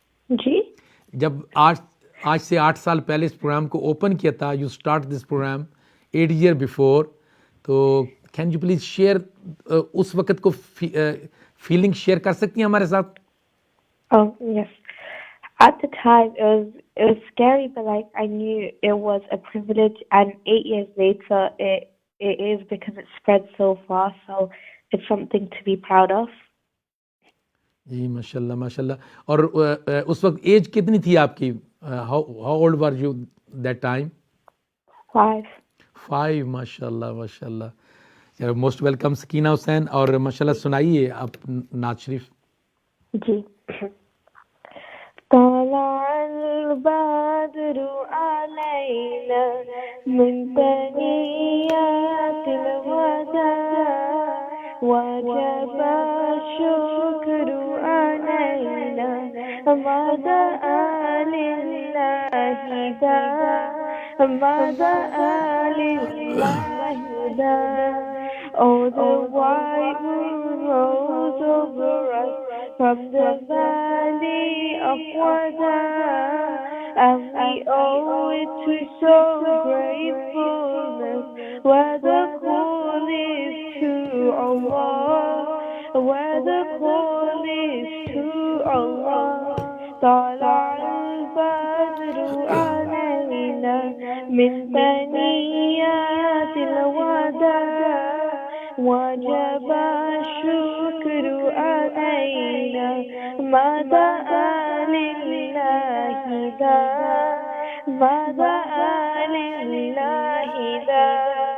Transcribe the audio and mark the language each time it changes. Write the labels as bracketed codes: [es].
[ur] जी। जब आज से 8 साल पहले इस प्रोग्राम को ओपन किया था, [en] you start this programme 8 year before, [ur] तो [en] can you please share [ur] उस वक्त को फीलिंग शेयर कर सकती हैं हमारे साथ। [en] Oh, yes. At the time, it was scary, but like I knew it was a privilege, and 8 years later, it is because it spread so fast. So it's something to be proud of. [ur] जी माशाल्लाह माशाल्लाह। और उस वक्त as कितनी थी आपकी? [en] How old were you that time? 5 माशाल्लाह माशाल्लाह। [ur] यार [en] most welcome [ur] सकीना हुसैन। और माशाल्लाह सुनाइए आप नात शरीफ। जी। [ar] طلع البدر علينا من ثنيات الوداع وجب الشكر علينا مدى لله داع مدى لله داع. [en] Oh, the white moon rose over us from the valley of Wada, and we owe it to so gratefulness, where the call is to Allah, where the call is to Allah. [ar] طلع البدر علينا من ثنيات الوداع وجب الشكر علينا ما دعا لله داع ما دعا لله داع.